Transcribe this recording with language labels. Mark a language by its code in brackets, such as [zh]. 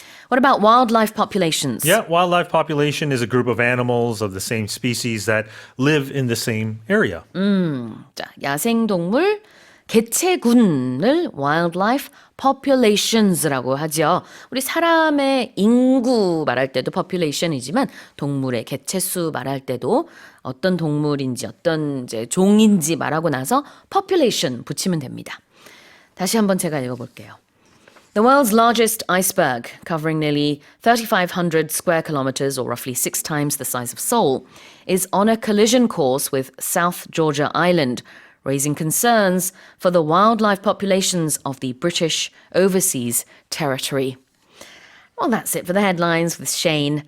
[en] What about wildlife populations? Yeah, wildlife population is a group of animals of the same species that live in the same area. [ko] 자, 야생동물 개체군을 wildlife populations라고 하죠. 우리 사람의 인구 말할 때도 population이지만 동물의 개체수 말할 때도 어떤 동물인지 어떤 이제 종인지 말하고 나서 population 붙이면 됩니다. 다시 한번 제가 읽어볼게요. [en] The world's largest iceberg, covering nearly 3,500 square kilometers or roughly 6 times the size of Seoul, is on a collision course with South Georgia Island, raising concerns for the wildlife populations of the British Overseas Territory. Well, that's it for the headlines with Shane.